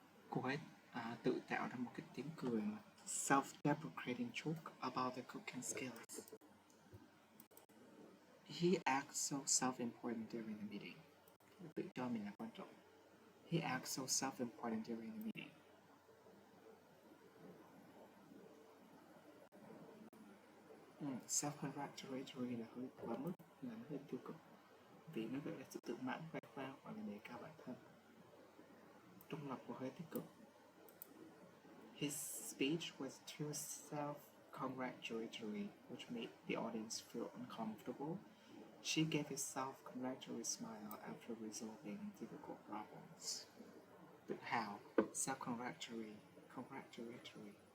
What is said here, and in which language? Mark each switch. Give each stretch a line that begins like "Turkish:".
Vietnamese: Cô ấy tự tạo ra một cái tiếng cười mà
English: self-deprecating joke about the cooking skills. He acts so self-important during the meeting.
Vietnamese: Tự cho mình là quan trọng.
English: He acts so self-important during the meeting.
Vietnamese: Self-congratulatory là hơi quá mức, là nó hơi tiêu cực. Vì nó gợi ra sự tự mãn khoe khoang hoặc là đề cao bản thân. Trung lập và hơi tích cực.
English: His speech was too self-congratulatory, which made the audience feel uncomfortable. She gave a self-congratulatory smile after resolving difficult problems. But how? Self-congratulatory. Congratulatory.